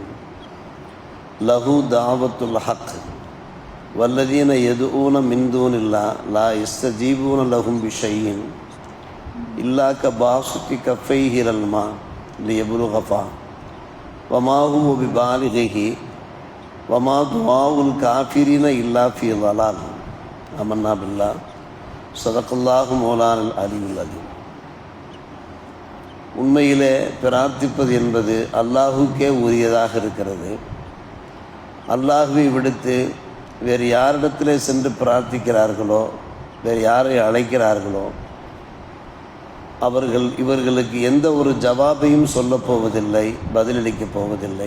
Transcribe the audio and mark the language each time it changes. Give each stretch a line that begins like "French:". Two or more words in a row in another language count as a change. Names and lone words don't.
Arabic: له دعوة الحق والذين يدعون من دون الله لا يستجيبون لهم بشيء إلا كباسط كفيه إلى الماء ليبلغ فاه وما هو ببالغه وما دعاء الكافرين إلا في ضلال. آمنا بالله صدق الله مولانا العلي العظيم.
Tamil: உண்மையிலே பிரார்த்திப்பது என்பது அல்லாஹுக்கே உரியதாக இருக்கிறது. அல்லாஹுவை விடுத்து வேறு யாரிடத்திலே சென்று பிரார்த்திக்கிறார்களோ, வேறு யாரை அழைக்கிறார்களோ, அவர்கள் இவர்களுக்கு எந்த ஒரு ஜவாபையும் சொல்லப் போவதில்லை, பதிலளிக்கப் போவதில்லை.